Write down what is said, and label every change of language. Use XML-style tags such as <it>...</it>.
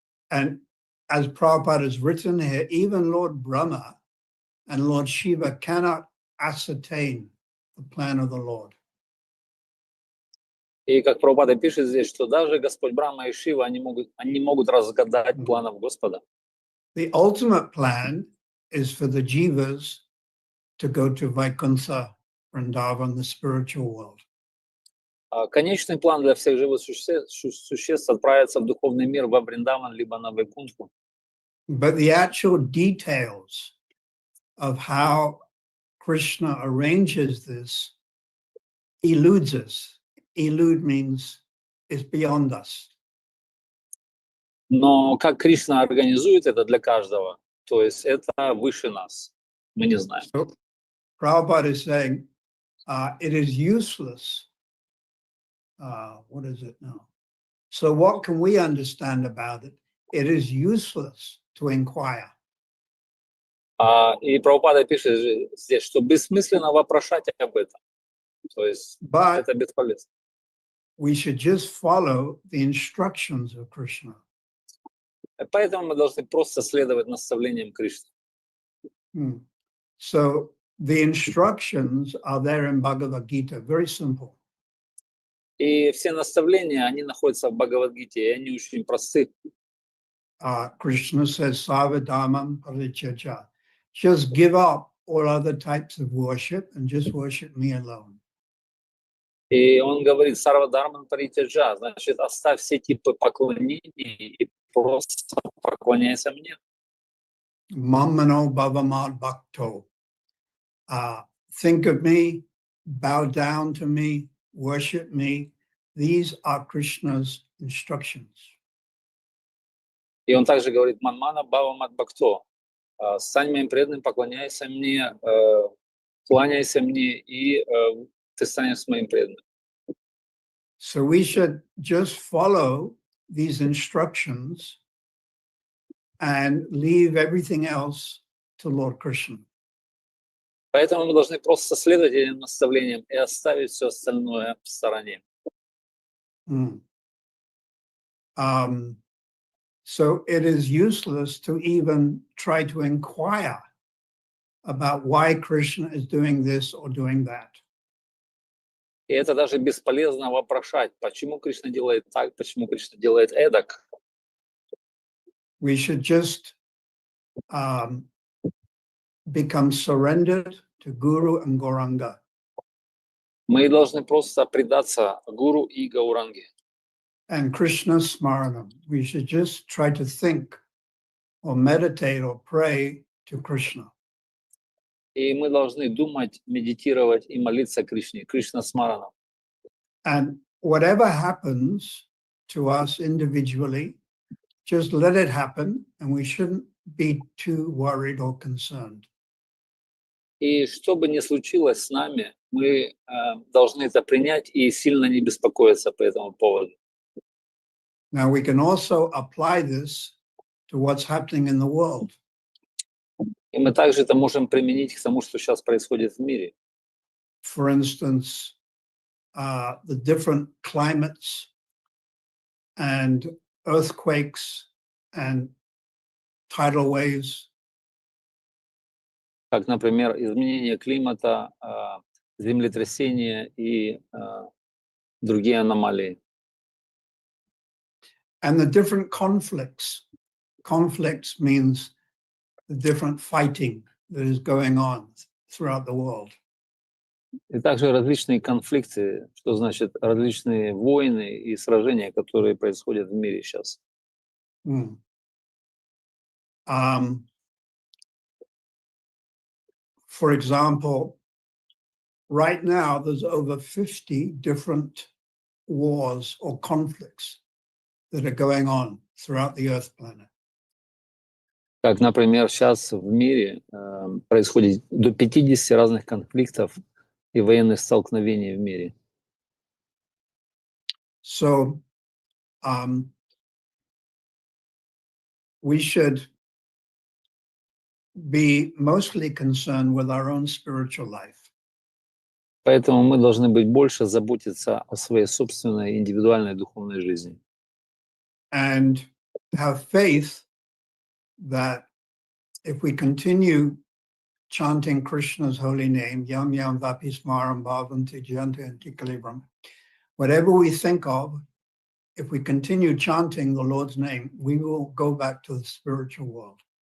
<en>And as Prabhupada has written here, even Lord Brahma and Lord Shiva cannot ascertain the plan of the Lord.</en> <ru>И как Прабхупада пишет здесь, что даже Господь Брахма и Шива, они не могут разгадать планов Господа.</ru> <en>The ultimate plan is for the jivas to go to Vaikuntha Vrindavan, the spiritual world.</en> <ru>Конечный план для всех живых существ отправиться в духовный мир во Вриндаван либо на Вайкунтху.</ru> <en>But the actual details of how Krishna arranges this eludes us. Elude means it's beyond us.</en> <ru>Но как Кришна организует это для каждого, то есть это выше нас. Мы не знаем.</ru> <en>So Prabhupada is saying it is useless. What is it now? So what can we understand about it? It is useless to inquire.</en> <ru>И Прабхупада пишет здесь, что бессмысленно вопрошать об этом. То есть</ru> <en>But</en> <ru>это бесполезно.</ru> <en>we should just follow the instructions of Krishna.</en> <ru>Поэтому мы должны просто следовать наставлениям Кришны.</ru> <en>So the instructions are there in Bhagavad Gita, very simple.</en> <ru>И все наставления, они находятся в Бхагавад-гите, и они очень просты.</ru> <en>Krishna says,</en> <sa>Savadhamam Parichaja.</sa> <en>Just give up all other types of worship and just worship me alone.</en> <ru>И он говорит,</ru> <sa>Сарвадхарман паритяджа,</sa> <ru>значит, оставь все типы поклонений и просто поклоняйся мне.</ru> <sa>Mamano bhavamad bhakto.</sa> <en>Think of me, bow down to me, worship me. These are Krishna's instructions.</en> <ru>И он также говорит,</ru> <sa>манмана бхавамад бхакто.</sa> <ru>Стань моим преданным, поклоняйся мне, кланяйся мне, и ты станешь моим преданным.</ru> <en>So we should just follow these instructions and leave everything else to Lord Krishna.</en> <ru>Поэтому мы должны просто следовать этим наставлениям и оставить все остальное в стороне.</ru> <en>So it is useless to even try to inquire about why Krishna is doing this or doing that.</en> <ru>И это даже бесполезно вопрошать, почему Кришна делает так, почему Кришна делает эдак.</ru> <en>We should just become surrendered to Guru and Gauranga.</en> <ru>Мы должны просто предаться Гуру и Гауранге.</ru> <en>And Krishna Smaranam. We should just try to think or meditate or pray to Krishna.</en> <ru>И мы должны думать, медитировать и молиться Кришне, Кришна Смарана.</ru> <en>And whatever happens to us individually, just let it happen, and we shouldn't be too worried or concerned.</en> <ru>И что бы ни случилось с нами, мы должны это принять и сильно не беспокоиться по этому поводу.</ru> <en>Now we can also apply this to what's happening in the world.</en> <ru>И мы также это можем применить к тому, что сейчас происходит в мире.</ru> <en>For instance, the different climates and earthquakes and tidal waves.</en> <ru>Как, например, изменение климата, землетрясения и другие аномалии.</ru> <en>And the different conflicts. Conflicts means the different fighting that is going on throughout the world.</en> <ru>И также различные конфликты, что значит различные войны и сражения, которые происходят в мире сейчас.</ru> <en>For example, right now there's over 50 different wars or conflicts that are going on throughout the Earth planet.</en> <ru>Как, например, сейчас в мире происходит до 50 разных конфликтов и военных столкновений в мире.</ru> <en>So we should be mostly concerned with our own spiritual life.</en> <ru>Поэтому мы должны быть больше заботиться о своей собственной индивидуальной духовной жизни.</ru> <en>And have faith that if we continue chanting Krishna's holy name,</en> <sa>Yam Yam Vapi Smaram Bhavanti Janta and Tikalibram,</sa> <en>whatever we think of, if we continue chanting the Lord's name, we will go back to the spiritual world.</en>